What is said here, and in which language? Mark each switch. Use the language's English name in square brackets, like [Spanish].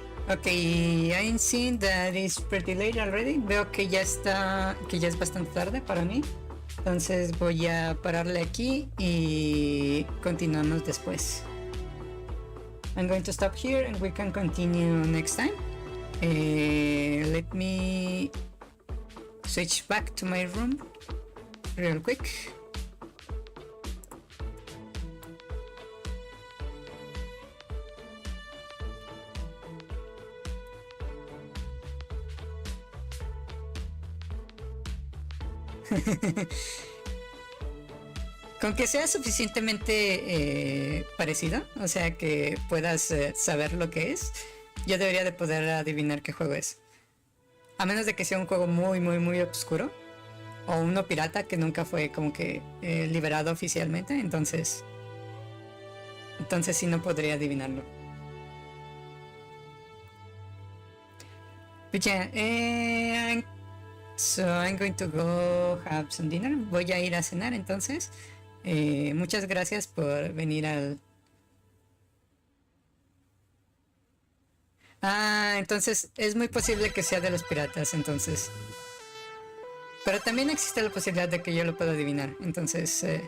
[English] Ok, I'm seeing that it's pretty late already. [Spanish] Veo que ya es bastante tarde para mí. Entonces voy a pararle aquí y continuamos después. [English] I'm going to stop here and we can continue next time. Let me switch back to my room real quick. [Spanish] Con que sea suficientemente parecido, o sea que puedas saber lo que es, yo debería de poder adivinar qué juego es. A menos de que sea un juego muy muy muy oscuro o uno pirata que nunca fue como que liberado oficialmente, entonces sí no podría adivinarlo. [English] But yeah, so I'm going to go have some dinner. [Spanish] Voy a ir a cenar entonces. Muchas gracias por venir al... entonces es muy posible que sea de los piratas, entonces. Pero también existe la posibilidad de que yo lo pueda adivinar, entonces...